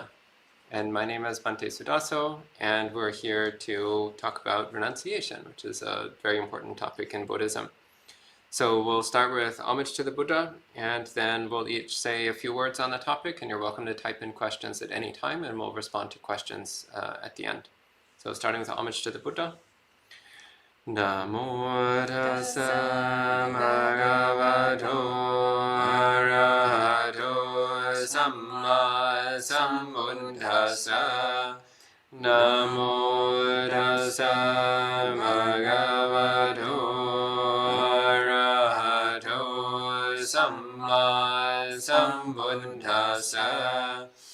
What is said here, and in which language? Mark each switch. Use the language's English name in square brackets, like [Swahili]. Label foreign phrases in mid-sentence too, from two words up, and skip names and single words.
[English] And my name is Bhante Sudaso, and we're here to talk about renunciation, which is a very important topic in Buddhism. So we'll start with homage to the Buddha, and then we'll each say a few words on the topic, and you're welcome to type in questions at any time, and we'll respond to questions at the end. So starting with homage to the Buddha. [Pali] Namo tassa bhagavato arahato samma sambuddhassa. Namo tassa bhagavato arahato samma sambuddhassa.